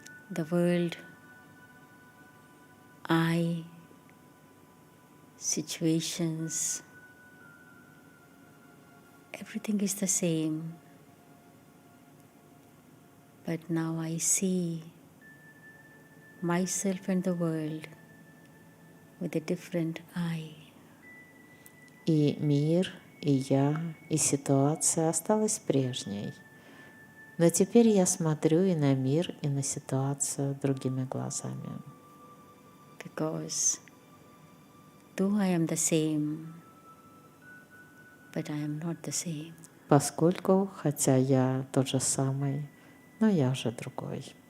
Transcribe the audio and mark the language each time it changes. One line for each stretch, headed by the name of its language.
English: The world, I, situations, everything is the same. But now I see myself and the world with a different eye.
Russian: И мир, и я, и ситуация осталась прежней. Но теперь я смотрю и на мир, и на ситуацию другими глазами.
English: Because though I am the same, but I am not the same.
Russian: Поскольку, хотя я тот же самый, но я уже другой.